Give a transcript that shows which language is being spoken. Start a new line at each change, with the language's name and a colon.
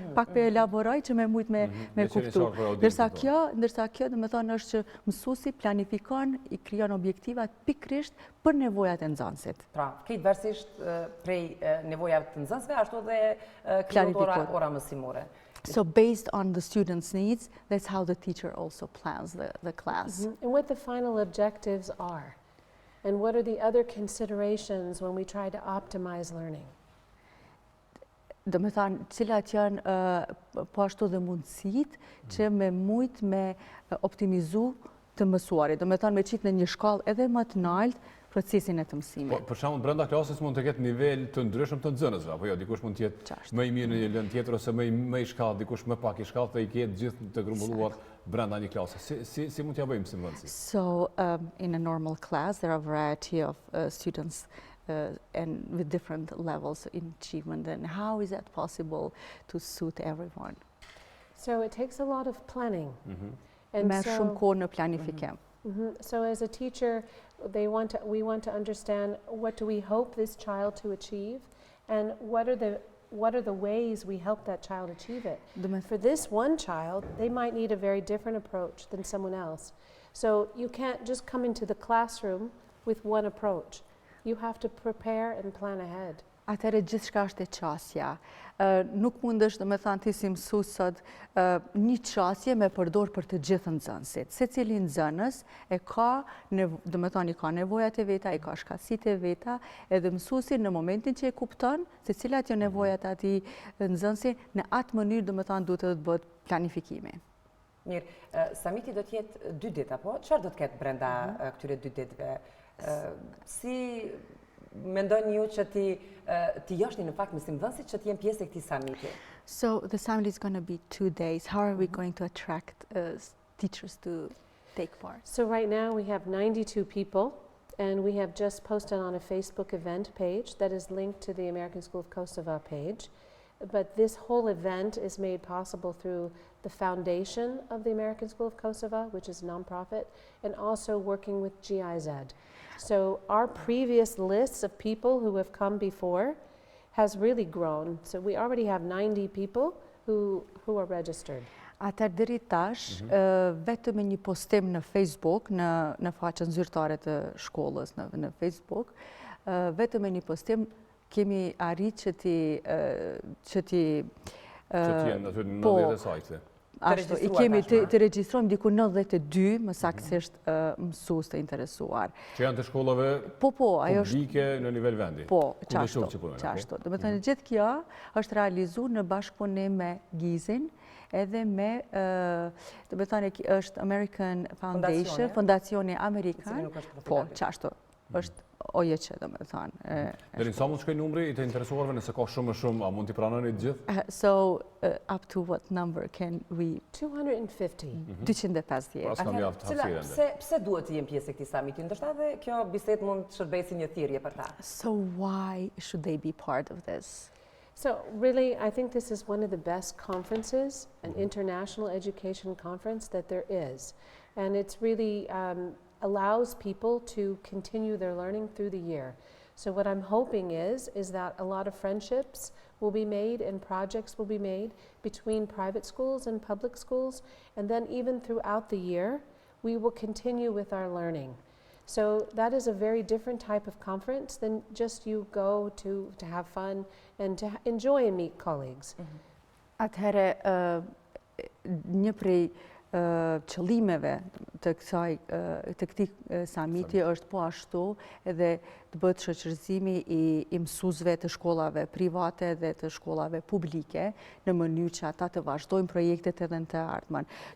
Albanian: Pak po elaboroj që më shumë me kuptu. Ndërsa kjo domethënë është që mësuesi planifikon, i krijon objektivat pikërisht për nevojat e nxënësit. Pra, krejtësisht prej nevojave të nxënësve ashtu edhe ora mësimore.
English: So based on the students' needs, that's how the teacher also plans the class. And what the final objectives are. And what are the other considerations when we try to optimize learning?
Albanian: Domethënë, cilat janë po ashtu dhe mundësit që me optimizu të mësuarit. Domethënë me qit në një shkallë edhe më të lartë procesin e të mësimit. Për shembull, brenda klasës mund të ketë nivel të ndryshëm të nxënësve, apo jo, dikush mund të jetë më i mirë në një lëndë tjetër ose më i shkallët, dikush më pak i shkallët dhe i ketë gjithë të grumbulluar brenda një klase. Si mund t'ja bëjmë mësimdhënësit?
English: So, in a normal class, there are a variety of students and with different levels in achievement. And how is that possible to suit everyone? So it takes a lot of planning.
Albanian: Me shumë kohë në planifikim.
English: So as a teacher, we want to understand what do we hope this child to achieve, and what are the ways we help that child achieve it. For this one child, they might need a very different approach than someone else. So you can't just come into the classroom with one approach. You have to prepare and plan ahead.
Albanian: Atëherë gjithçka është e qasja. Nuk mundesh domethënë ti si mësues sot një qasje me përdor për të gjithë nxënësit. Secili nxënës e ka domethënë ka nevojat e veta, i ka shkaqësitë e veta, edhe mësuesi në momentin që e kupton se cilat janë nevojat e atij nxënësi, në atë mënyrë domethënë duhet të bëhet planifikimi. Mirë, summiti do të jetë 2 ditë, apo? Çfarë do të ketë brenda këtyre 2 ditëve? Si mendoni ju që ti jashni në fakt mësimdhënësit që të jenë pjesë e këtij summiti?
English: So the summit is going to be 2 days. How are we going to attract teachers to take part? So right now we have 92 people, and we have just posted on a Facebook event page that is linked to the American School of Kosovo page. But this whole event is made possible through the foundation of the American School of Kosovo, which is a nonprofit, and also working with GIZ. So our previous lists of people who have come before has really grown. So we already have 90 people who are registered.
Albanian: Atëherë deri tash, vetëm me një postim në Facebook, në faqen zyrtare të shkollës në Facebook, vetëm me një postim kemi arrit që ti jenë aty në 90 sajte. Ashtu, i kemi të regjistrojmë diku 92 më saktësisht mësues të interesuar. Që janë të shkollave publike në nivel vendi? Po, qashtu. Do të thënë gjithë kjo është realizuar në bashkëpunim me GIZ-in, edhe me, do të thënë është American Foundation, Fondacioni Amerikan. Po, qashtu. Është OJQ, do të thënë. Deri sa mund të shkojë numri i të interesuarve, nëse ka shumë a mund t'i pranoni të gjithë?
English: So up to what number can we? 250. 250.
Albanian: Pas kam mjaft hapësirë. Pse duhet të jenë pjesë e këtij summiti? Ndoshta edhe kjo bisedë mund të shërbejë si një thirrje për ta.
English: So why should they be part of this? So really, I think this is one of the best conferences, an international education conference that there is. And it's really allows people to continue their learning through the year. So what I'm hoping is that a lot of friendships will be made and projects will be made between private schools and public schools. And then even throughout the year, we will continue with our learning. So that is a very different type of conference than just you go to have fun and to enjoy and meet colleagues.
Albanian: Atëherë, një prej qëllimeve të këtij summiti është po ashtu edhe të bëhet shoqërzimi i mësuesve të shkollave private dhe të shkollave publike në mënyrë që ata të vazhdojnë projektet edhe në të ardhmen.